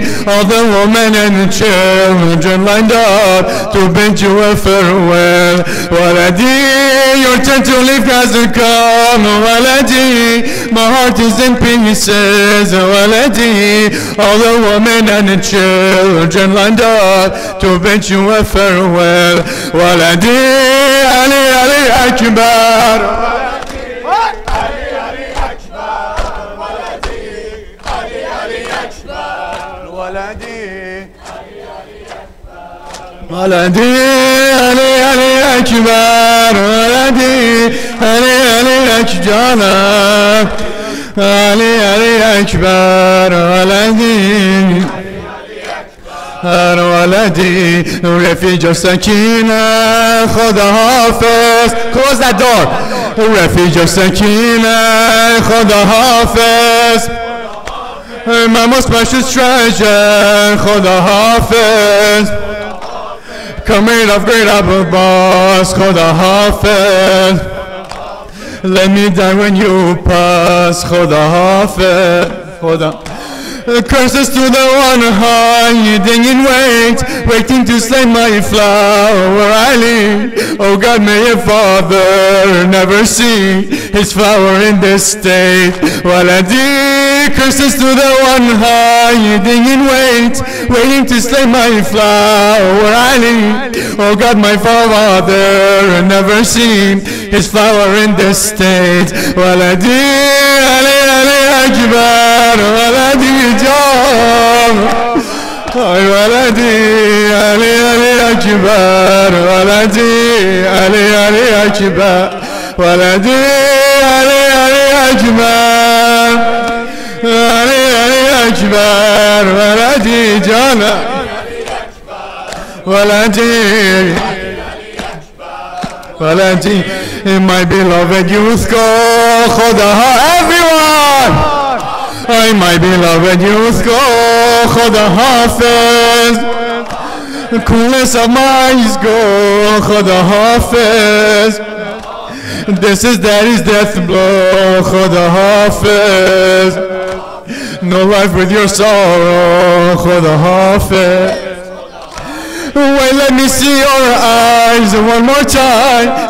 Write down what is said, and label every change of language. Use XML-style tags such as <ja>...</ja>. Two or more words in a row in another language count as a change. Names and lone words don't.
<en>All the women and the children lined up to bid you a farewell, Waladi. Your time to live hasn't come, Waladi. My heart is in pieces, Waladi. All the women and the children lined up to bid you a farewell, Waladi. Ali Ali Akbar.</en> <ar>ولدي علي علي أكبر ولدي علي علي أكبر علي علي أكبر ولدي ولدي رفيج السكينة</ar> <fa>خدا حافظ.</fa> <en>Close that door.</en> <ar>رفيج السكينة</ar> <fa>خدا حافظ.</fa> <en>My most precious treasure</en> <fa>خدا حافظ.</fa> <en>Coming of great Abbas</en> <fa>خدا حافظ.</fa> <en>Let me die when you pass</en> <fa>خدا حافظ. خدا.</fa> <en>Curses to the one hiding in wait, waiting to slay my flower Ali. Oh God, may your father never see his flower in this state. Waladi. Curses to the one hiding in wait, waiting to slay my flower Ali. Oh God, my father never seen his flower in this state. Waladi. Ali Ali Akbar. Waladi.</en> <ar>ولدي علي علي أكبر ولدي علي علي أكبر ولدي علي علي أكبر علي علي أكبر ولدي جانا ولدي ولدي</ar> <en>my beloved youth go</en> <ar>خدا everyone.</ar> <en>My beloved youth go</en> <fa>خدا حافظ.</fa> <en>coolness of my eyes go,</en> <fa>خدا حافظ.</fa> <en>This is daddy's death blow,</en> <fa>خدا حافظ.</fa> <en>No life with your sorrow,</en> <fa>خدا حافظ.</fa> <en>Wait, let me see your eyes one more time.</en>